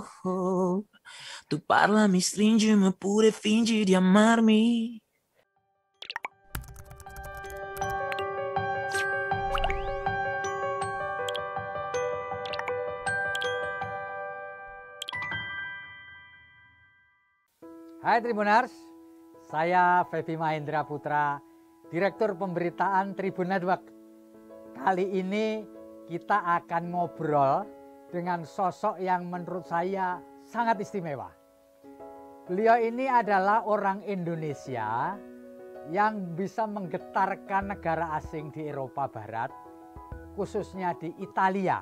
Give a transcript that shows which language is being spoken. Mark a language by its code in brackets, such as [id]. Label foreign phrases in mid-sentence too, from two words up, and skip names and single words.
[it] Tu parlami, stringimi oppure fingi di amarmi. [id] Hai Tribuners, saya Feby Mahendra Putra, Direktur Pemberitaan Tribun Network. Kali ini kita akan ngobrol dengan sosok yang menurut saya sangat istimewa. Beliau ini adalah orang Indonesia yang bisa menggetarkan negara asing di Eropa Barat, khususnya di Italia.